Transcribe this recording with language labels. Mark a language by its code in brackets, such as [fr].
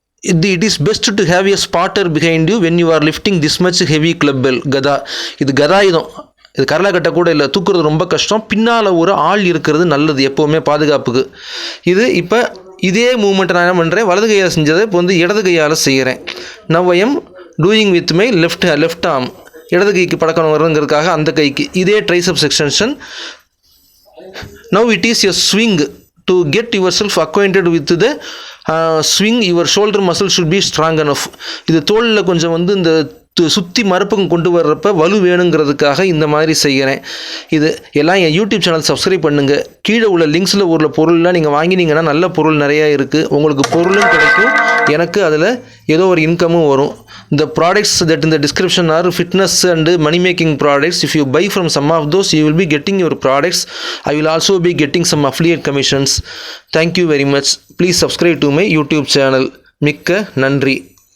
[en] It is best to have a spotter behind you when you are lifting this much heavy club bell. [ta] கதா இது கதாயுதம். இது கரலாக்கட்டை கூட இல்லை, தூக்குறது ரொம்ப கஷ்டம். பின்னால் ஒரு ஆள் இருக்கிறது நல்லது எப்போவுமே பாதுகாப்புக்கு. இப்போ இதே மூமெண்ட்டை நான் என்ன பண்ணுறேன், வலது கையால் செஞ்சதை இப்போ வந்து இடது கையால் செய்கிறேன். [en] Now I am doing with my left arm. [ta] இடது கைக்கு பழக்கம் வருங்கிறதுக்காக அந்த கைக்கு இதே triceps extension. [en] Now it is a swing. To get yourself acquainted with the swing, your shoulder muscle should be strong enough. [ta] இது தோளில் கொஞ்சம் வந்து இந்த சுற்றி மறுப்பகம் கொண்டு வர்றப்ப வலு வேணுங்கிறதுக்காக இந்த மாதிரி செய்கிறேன். இது எல்லாம் என் யூடியூப் சேனல் சப்ஸ்கிரைப் பண்ணுங்கள். கீழே உள்ள லிங்க்ஸில் உள்ள பொருள்லாம் நீங்கள் வாங்கினீங்கன்னா நல்ல பொருள் நிறையா இருக்குது. உங்களுக்கு பொருளும் கிடைக்கும், எனக்கு அதில் ஏதோ ஒரு இன்கமும் வரும். [en] The products that in the description are fitness and money making products. If you buy from some of those, you will be getting your products. I will also be getting some affiliate commissions. Thank you very much. Please subscribe to my YouTube channel. [ta] மிக்க நன்றி.